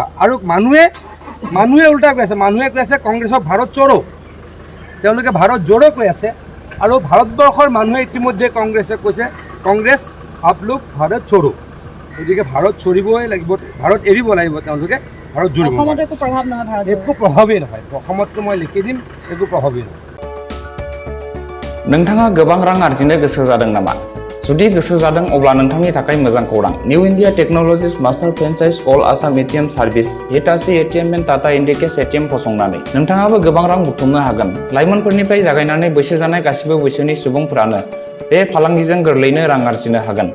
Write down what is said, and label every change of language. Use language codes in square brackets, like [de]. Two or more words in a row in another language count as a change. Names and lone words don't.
[as] আৰু মানুহে উল্টা কৈ আছে, মানুহে কৈ আছে কংগ্ৰেছক [hi] भारत छोड़ो, [as] তেওঁলোকে [hi] भारत जोड़ो [as] কৈ আছে। আৰু ভাৰতবৰ্ষৰ মানুহে ইতিমধ্যে কংগ্ৰেছে কৈছে কংগ্ৰেছ [hi] आप लोग भारत छोड़ो। [as] গতিকে ভাৰত চৰিবই লাগিব, ভাৰত এৰিব লাগিব, তেওঁলোকে ভাৰত জোৰিব। একো প্ৰভাৱেই নহয়, অসমততো মই লিখি দিম, একো প্ৰভাৱেই নহয়। [brx] नोंथाङा गोबां रां आर्जिनो गोसो जादों नामा? जुदि गोसो जादों अब्ला नोंथांनि थाखाय मोजां खौरां। निउ इन्डिया टेक्न'लजिज [en] master franchise All Assam ATM service [brx] हिटाची ATM एन्ड टाटा इन्डिकेस ATM फसंनानै नोंथाङाबो गोबां रां बुथुमनो हागोन। लाइमोनफोरनिफ्राय जागायनानै बैसो जानाय गासिबो बैसोनि सुबुंफोरानो बे फालांगिजों गोरलैनो रां आर्जिनो हागोन।